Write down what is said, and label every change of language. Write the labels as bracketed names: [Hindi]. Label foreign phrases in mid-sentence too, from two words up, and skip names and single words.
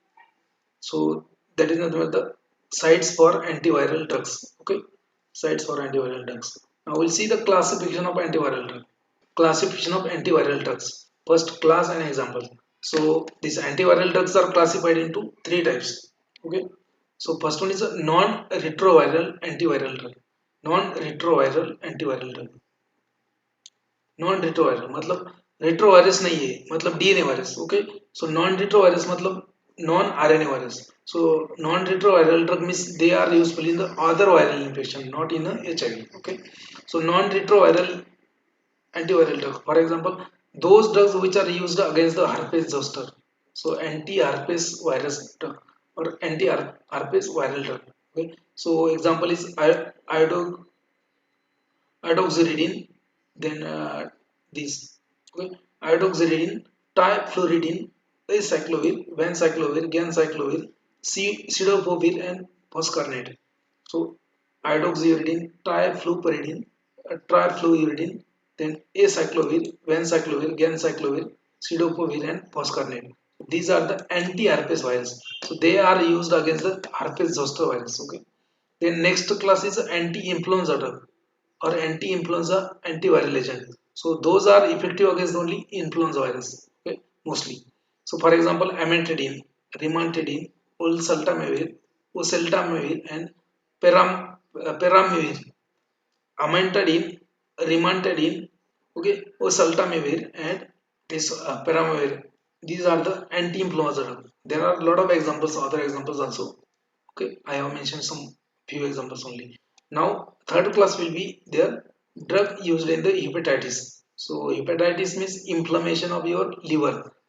[English] So that is nothing but the sites for antiviral drugs. Okay, sites for antiviral drugs. Now we'll see the classification of antiviral drug. Classification of antiviral drugs. First, class and example. So these antiviral drugs are classified into three types. Okay. So first one is a non-retroviral antiviral drug. Non-retroviral antiviral drug. non retrovirus [Hindi] मतलब रेट्रोवायरस नहीं है, मतलब [English] DNA virus. Okay. So non retrovirus मतलब non RNA virus. So non-retroviral drug means they are useful in the other viral infection, not in the HIV. Okay. So non-retroviral antiviral drug, for example, those drugs which are used against the herpes zoster. So anti-herpes virus drug or anti-herpes viral drug. Okay. So example is iodoxuridine, then this, okay, iodoxuridine, trifluridine, acyclovir, vanciclovir, ganciclovir, cidofovir, and foscarnet. So iodoxuridine, trifluridine, then acyclovir, vanciclovir, ganciclovir, cidofovir, and foscarnet. These are the anti-herpes virus. So they are used against the herpes zoster virus. Okay. Then next class is anti-influenza drug or anti-influenza antiviral agent. So those are effective against only influenza virus, okay, mostly. So for example, amantadine, rimantadine, oseltamivir, and peramivir. Amantadine, rimantadine, okay, oseltamivir, and this peramivir. These are the anti-influenza drug. There are a lot of examples, other examples also. Okay, I have mentioned some few examples only. Now third class will be their drug used in the hepatitis. So hepatitis means inflammation of your liver.